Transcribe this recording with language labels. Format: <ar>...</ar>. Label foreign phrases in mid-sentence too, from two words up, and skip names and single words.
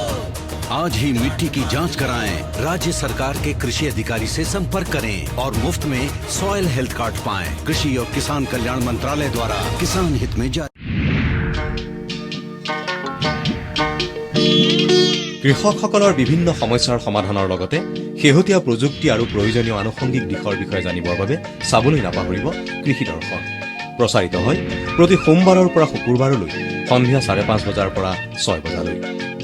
<hi>आज ही मिट्टी की जांच कराएं। राज्य सरकार के कृषि अधिकारी से संपर्क करें और मुफ्त में</hi> <en>soil health card</en> <hi>पाएं। कृषि और किसान कल्याण मंत्रालय द्वारा किसान हित में जारी।</hi> <as>কৃষকসকলৰ বিভিন্ন সমস্যাৰ সমাধানৰ লগতে শেহতীয়া প্ৰযুক্তি আৰু প্ৰয়োজনীয় আনুষংগিক দিশৰ বিষয়ে জানিবৰ বাবে চাবলৈ নাপাহৰিব কৃষি দৰ্শন। প্ৰচাৰিত হয় প্ৰতি সোমবাৰৰ পৰা শুকুৰবাৰলৈ সন্ধিয়া 5:30 বজাৰ পৰা 6 বজালৈ।</as>